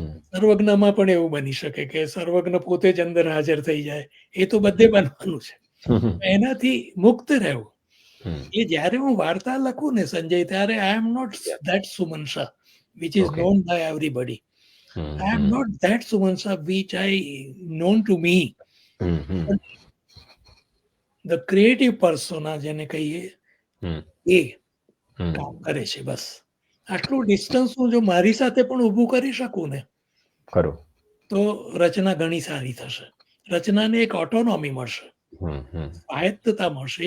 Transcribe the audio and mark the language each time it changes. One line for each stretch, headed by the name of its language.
Gujarati: સર્વજ્ઞમાં પણ એવું બની શકે કે સર્વજ્ઞ પોતે જ અંદર હાજર થઈ જાય. એ તો બધે બનવાનું છે. એનાથી મુક્ત રહેવું. એ જ્યારે હું વાર્તા લખું ને સંજય, ત્યારે
English: I am not that Suman Shah which is known by everybody. I am not that Suman Shah which I known to me. The creative persona
Gujarati: જેને કહીએ એ કામ કરે છે. બસ આટલું ડિસ્ટન્સ હું જો મારી સાથે પણ ઊભું કરી શકું ને, ખરું, તો રચના ઘણી સારી થશે. રચનાને એક ઓટોનોમી મળશે, સ્વાયત્તતા મળશે.